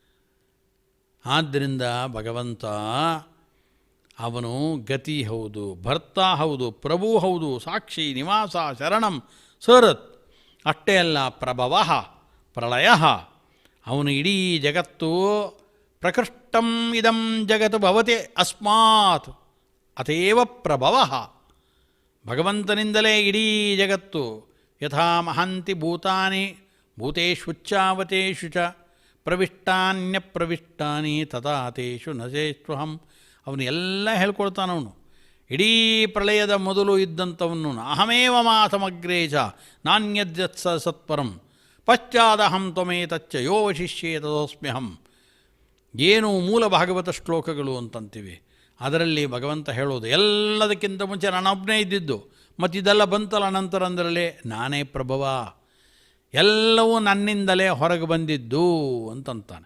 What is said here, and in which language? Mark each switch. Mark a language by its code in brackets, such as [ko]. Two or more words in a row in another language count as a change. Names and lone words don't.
[kn] ಆದ್ದರಿಂದ ಭಗವಂತ ಅವನು ಗತಿ ಹೌದು, ಭರ್ತ ಹೌದು, ಪ್ರಭು ಹೌದು, ಸಾಕ್ಷಿ, ನಿವಾಸ, ಶರಣಂ, ಸುಹೃತ್. ಅಷ್ಟೇ ಅಲ್ಲ, ಪ್ರಭವ, ಪ್ರಳಯ. ಅವನು ಇಡೀ ಜಗತ್ತು [sa] ಪ್ರಕೃಷ್ಟಂ ಇದಂ ಜಗತ್ ಭವತೆ ಅಸ್ಮಾತ್ ಅತೇವ ಪ್ರಭವ. [kn] ಭಗವಂತನಿಂದಲೇ ಇಡೀ ಜಗತ್ತು. [sa] ಯಥಾ ಮಹಾಂತಿ ಭೂತಾನಿ ಭೂತೇಷುಚ್ಚಾವತೇಷು ಚ ಪ್ರವಿಷ್ಟಾನ್ಯಪ್ರವಿಷ್ಟಾನಿ ತಥಾ ತೇಷು ನಶೇಷ್ವಹಂ. [kn] ಅವನು ಎಲ್ಲ ಹೇಳ್ಕೊಳ್ತಾನವನು. ಇಡೀ ಪ್ರಳಯದ ಮೊದಲು ಇದ್ದಂಥವನು [sa] ಅಹಮೇವ ಮಾಸಮಗ್ರೇ ಚ ನಾಣ್ಯದ್ಯತ್ಸ ಸತ್ಪರಂ ಪಶ್ಚಾದಹಂ ತ್ವಮೇತಚ್ಚ ಯೋ ವಶಿಷ್ಯೇ ತದೋಸ್ಮ್ಯಹಂ. [kn] ಏನು ಮೂಲ ಭಾಗವತ ಶ್ಲೋಕಗಳು ಅಂತಂತೀವಿ, ಅದರಲ್ಲಿ ಭಗವಂತ ಹೇಳೋದು ಎಲ್ಲದಕ್ಕಿಂತ ಮುಂಚೆ ನಾನೊಬ್ಬನೇ ಇದ್ದಿದ್ದು, ಮತ್ತಿದೆಲ್ಲ ಬಂತಲ್ಲ ನಂತರ ಅಂದರಲ್ಲೇ ನಾನೇ ಪ್ರಭವ, ಎಲ್ಲವೂ ನನ್ನಿಂದಲೇ ಹೊರಗೆ ಬಂದಿದ್ದು ಅಂತಂತಾನೆ.